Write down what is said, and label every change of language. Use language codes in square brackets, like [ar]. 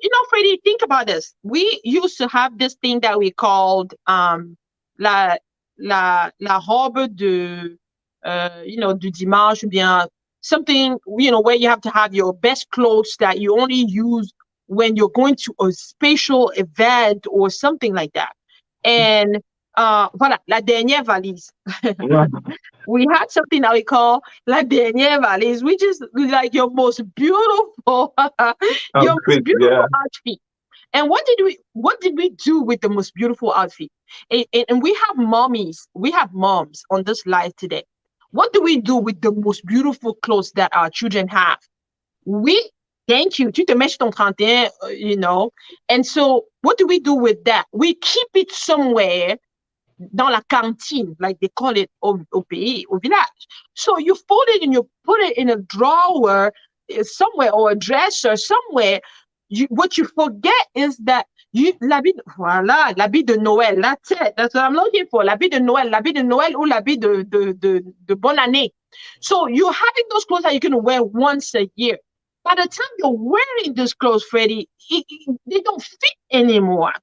[en] Freddie, think about this. We used to have this thing that we called [fr] la la robe de du dimanche, ou bien [en] something, where you have to have your best clothes that you only use when you're going to a special event or something like that. And [fr] voilà, la dernière valise. [en] Yeah. We had something that we call [fr] la dernière valise, [en] which is like your most beautiful, your most Outfit, beautiful yeah. outfit. And what did we do with the most beautiful outfit? And we have moms on this live today. What do we do with the most beautiful clothes that our children have? We Thank you. [fr] Tu te mets sur ton 31, [en] And so what do we do with that? We keep it somewhere [fr] dans la cantine, [en] like they call it [fr] au pays, au village. [en] So you fold it and you put it in a drawer somewhere, or a dresser somewhere. What you forget is that [fr] l'habit de Noël. [en] That's it. That's what I'm looking for. [fr] L'habit de Noël ou l'habit de bonne année. [en] So you're having those clothes that you're going to wear once a year. By the time you're wearing those clothes, Freddie, they don't fit anymore.